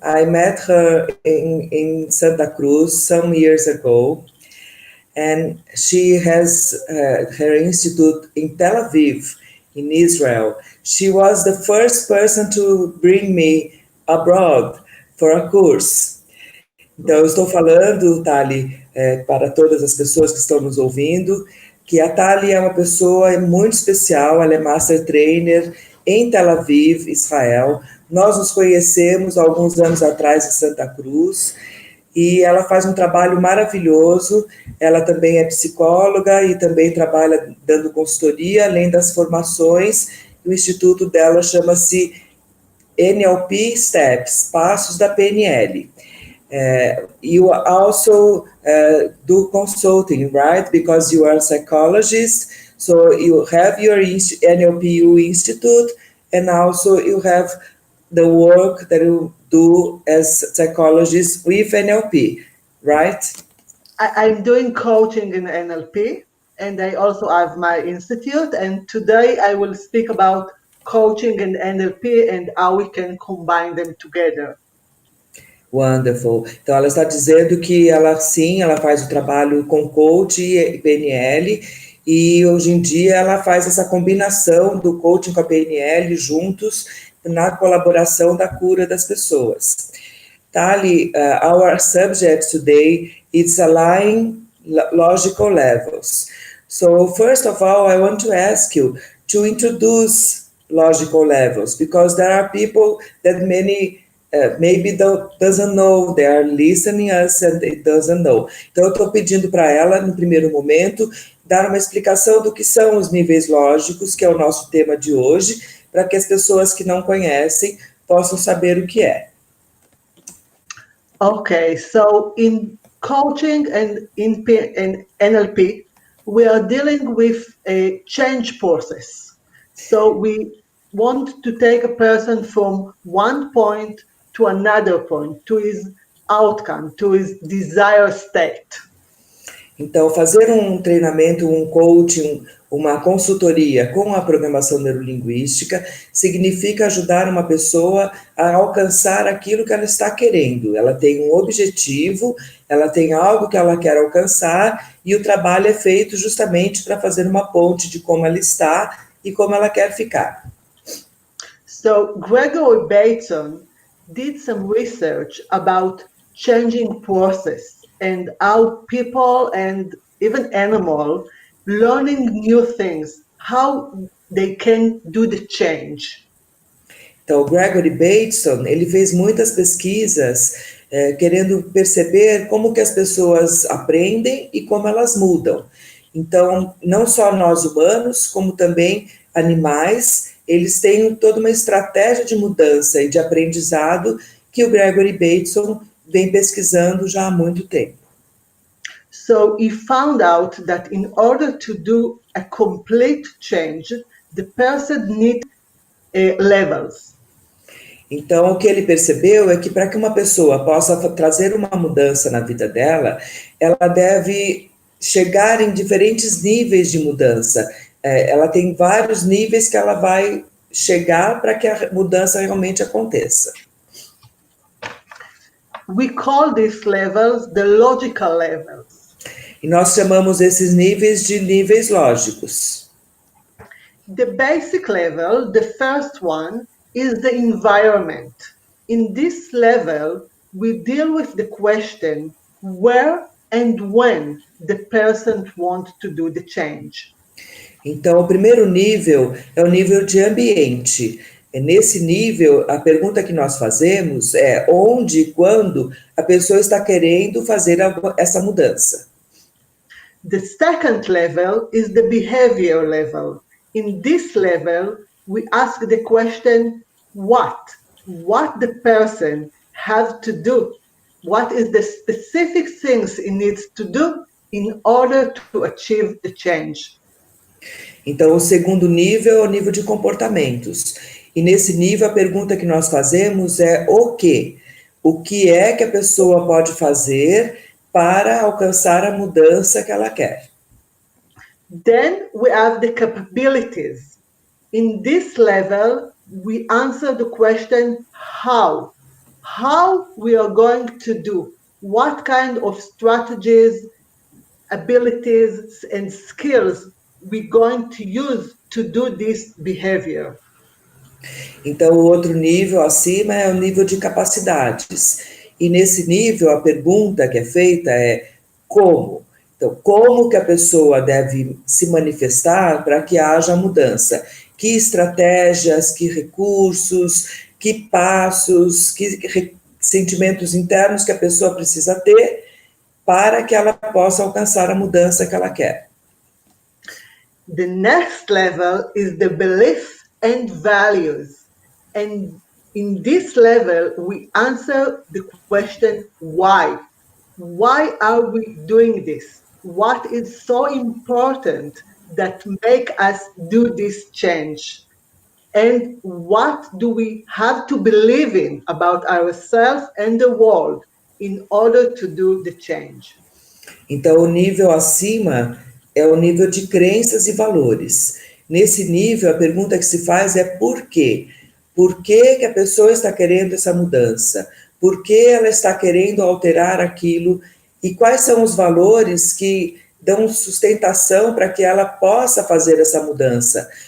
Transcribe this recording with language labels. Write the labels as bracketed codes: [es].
[en] I met her in Santa Cruz some years ago, and she has her institute in Tel Aviv, in Israel. She was the first person to bring me abroad for a course. [pt] Então, eu estou falando, Tali, para todas as pessoas que estão nos ouvindo, que a Tali é uma pessoa muito especial, ela é Master Trainer em Tel Aviv, Israel. Nós nos conhecemos há alguns anos atrás em Santa Cruz, e ela faz um trabalho maravilhoso. Ela também é psicóloga e também trabalha dando consultoria, além das formações. O instituto dela chama-se NLP Steps, Passos da PNL. [en] You also do consulting, right? Because you are a psychologist, so you have your NLPU Institute, and also you have the work that you do as psychologists with NLP, right? I'm doing coaching in NLP, and I also have my institute, and today I will speak about coaching and NLP and how we can combine them together. Wonderful. [pt] Então, ela está dizendo que ela faz o trabalho com coach e PNL, e hoje em dia ela faz essa combinação do coaching com a PNL juntos na colaboração da cura das pessoas. [en] Tali, our subject today is aligning logical levels. So, first of all, I want to ask you to introduce logical levels, because there are people that maybe doesn't know, they are listening us and they doesn't know. [pt] Então, eu estou pedindo para ela, no primeiro momento, dar uma explicação do que são os níveis lógicos, que é o nosso tema de hoje, para que as pessoas que não conhecem possam saber o que é. [en] Okay, so in coaching and in NLP, we are dealing with a change process. So we want to take a person from one point to another point, to his outcome, to his desired state. [pt] Então, fazer um treinamento, um coaching, uma consultoria com a programação neurolinguística significa ajudar uma pessoa a alcançar aquilo que ela está querendo. Ela tem um objetivo, ela tem algo que ela quer alcançar e o trabalho é feito justamente para fazer uma ponte de como ela está e como ela quer ficar. [en] So, Gregory Bateson did some research about changing process and how people and even animals learning new things, how they can do the change. [pt] Então, o Gregory Bateson, ele fez muitas pesquisas querendo perceber como que as pessoas aprendem e como elas mudam. Então, não só nós humanos, como também animais, eles têm toda uma estratégia de mudança e de aprendizado que o Gregory Bateson vem pesquisando já há muito tempo. [en] So he found out that in order to do a complete change, the person needs levels. [pt] Então, o que ele percebeu é que para que uma pessoa possa trazer uma mudança na vida dela, ela deve chegar em diferentes níveis de mudança. Ela tem vários níveis que ela vai chegar para que a mudança realmente aconteça. [en] We call these levels the logical levels. [pt] E nós chamamos esses níveis de níveis lógicos. [en] The basic level, the first one, is the environment. In this level, we deal with the question where and when the person wants to do the change. [pt] Então, o primeiro nível é o nível de ambiente. Nesse nível, a pergunta que nós fazemos é onde e quando a pessoa está querendo fazer essa mudança. [en] The second level is the behavior level. In this level, we ask the question, what the person has to do? What is the specific things he needs to do in order to achieve the change? [pt] Então, o segundo nível é o nível de comportamentos. E nesse nível, a pergunta que nós fazemos é o quê? O que é que a pessoa pode fazer para alcançar a mudança que ela quer? [en] Then we have the capabilities. In this level, we answer the question, how? How we are going to do? What kind of strategies, abilities, and skills we're going to use to do this behavior? [pt] Então, o outro nível acima é o nível de capacidades. E nesse nível, a pergunta que é feita é como? Então, como que a pessoa deve se manifestar para que haja mudança? Que estratégias, que recursos, que passos, que sentimentos internos que a pessoa precisa ter para que ela possa alcançar a mudança que ela quer? [en] The next level is the belief and values. And in this level, we answer the question, why? Why are we doing this? What is so important that make us do this change? And what do we have to believe in about ourselves and the world in order to do the change? [pt] Então, o nível acima é o nível de crenças e valores. Nesse nível, a pergunta que se faz é por quê? Por que a pessoa está querendo essa mudança? Por que ela está querendo alterar aquilo? E quais são os valores que dão sustentação para que ela possa fazer essa mudança?